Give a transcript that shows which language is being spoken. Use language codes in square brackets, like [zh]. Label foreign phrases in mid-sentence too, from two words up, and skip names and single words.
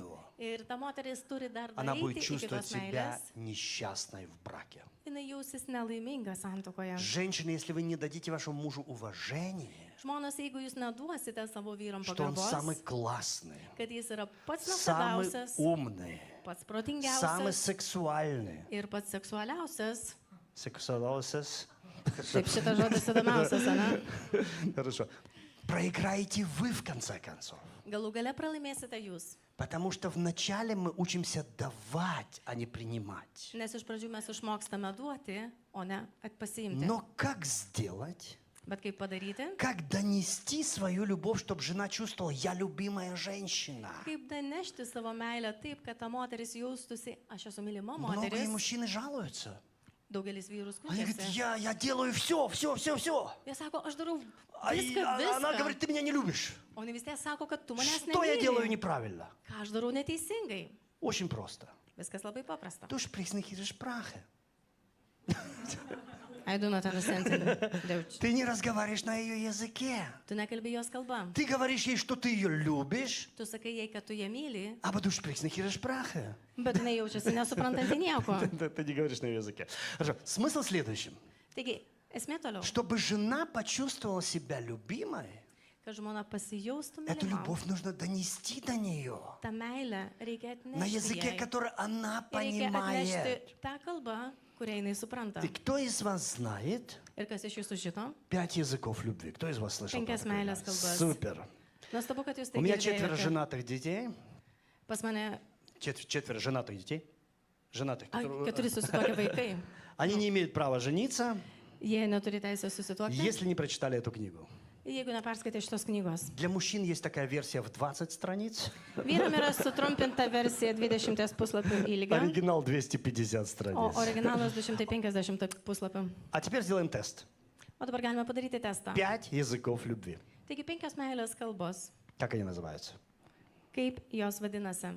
[lt] ir ta moteris turi dar [ru] она будет [lt] daryti iki [ru] чувствовать [lt] tos [ru] себя [lt] meilės, [ru] несчастной в браке. [lt] jinai jausis nelaiminga santukoje. [ru] Женщины, если вы не дадите вашему мужу уважение, [lt] Žmonos, jeigu jūs neduosite savo vyram [ru] что он самый [lt] pagarbos, [ru] классный, [lt] kad jis yra pats [ru] самый [lt] nuostabiausias, [ru] умный, [lt] pats [ru] самый [lt] protingiausias [ru] сексуальный. [lt] ir pats seksualiausias, Сексуалосес. taip šitas žodis įdomiausias, ne? [ru] Хорошо. Проиграете вы в конце концов. [lt] Galų gale pralaimėsite jūs. [ru] Потому что вначале мы учимся давать, а не принимать. [lt] Nes iš pradžių mes išmokstame duoti, o ne pasiimti. [ru] Но как сделать, [lt] Bet kaip padaryti? [ru] как донести свою любовь, чтобы жена чувствовала, я любимая женщина? [lt] Kaip danešti savo meilę taip, kad ta moteris jaustųsi, aš esu mylima [ru] Многие [lt] moteris. [ru] мужчины жалуются. [lt] Daugelis vyrų [ru] Они говорят, [lt] skundžiasi. [ru] я делаю все. [lt] Jie sako, aš darau [ru] А она [lt] viską. [ru] говорит, ты меня не любишь. [lt] O ne vis tiek sako, kad tu manęs [ru] Что я делаю [lt] nemyli. [ru] неправильно? [lt] Ką aš darau neteisingai. [ru] Очень просто. [lt] Viskas labai paprasta. [de] Du sprichst nicht ihre Sprache. [en] I do not understand Deutsch. [ru] Ты не разговариваешь на ее языке. [lt] Tu nekalbi jos kalba. [ru] Ты говоришь ей, что ты ее любишь, [lt] Tu sakai jai, kad tu ją myli, [de] а du sprichst nicht ihre Sprache. [lt] bet jinai jaučiasi nesuprantanti nieko. [ru] Ты не говоришь на ее языке. Хорошо. Смысл в следующем. [lt] Taigi, esmė toliau. [ru] Чтобы жена почувствовала себя любимой, [lt] Kad žmona pasijaustų [ru] эту [lt] mylima. [ru] любовь нужно донести до нее. [lt] Ta meilė reikia [ru] На [lt] atnešti [ru] языке, [lt] jai. [ru] который она [lt] Ir reikia atnešti [ru] понимает. [lt] tą kalbą, kurią jinai supranta. [ru] И кто из вас знает [lt] Ir kas iš jūsų žino, [ru] 5 языков любви? Кто из вас слышал? [lt] Penkias [ru] про такое? [lt] meilės kalbas. [ru] Супер. [lt] nuostabu, kad jūs [ru] У [lt] tai [ru] меня 4 [lt] girdėjote. [ru] женатых детей. [lt] Pas mane [ru] 4 женатых детей. Женатых. [lt] 4 susituokę vaikai. [ru] Они не имеют права жениться, [lt] Jie neturi teisės susituokti, [ru] если не прочитали эту книгу. [lt] jeigu neperskaitė šitos knygos. [ru] Для мужчин есть такая версия в 20 страниц. [lt] Vyram yra sutrumpinta versija 20 puslapių ilgio, [ru] Оригинал 250 [lt] o [ru] страниц. [lt] originalas 250 puslapių. [ru] А теперь сделаем тест. [lt] O dabar galime padaryti testą. [ru] 5 языков любви. [lt] Taigi 5 meilės kalbos. [ru] Как они называются? [lt] Kaip jos vadinasi?